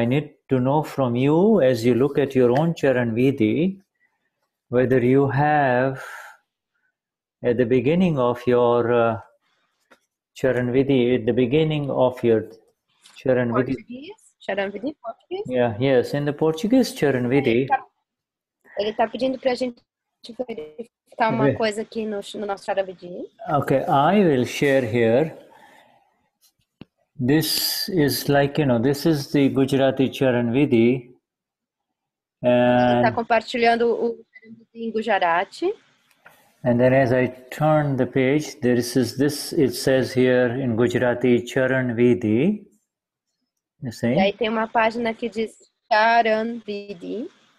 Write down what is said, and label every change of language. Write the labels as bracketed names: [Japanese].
[English] I need to know from you, as you look at your own Charan Vidhi, whether you have at the beginning of your Charan Vidhi, at the beginning of your Charan Vidhi. Charan Vidhi, Português? Yeah, yes, in the Portuguese Charan Vidhi. [Portuguese] Ele está pedindo para a gente verificar uma coisa aqui no nosso Charan Vidhi. [English] Okay, I will share here. This is like, this is the Gujarati Charan Vidhi. [Portuguese] Ele está compartilhando o Charan Vidhi em Gujarati. [English] And then as I turn the page, it says here in Gujarati Charan Vidhi. You see? [Portuguese] E aí tem uma página que diz Charan Vidhi.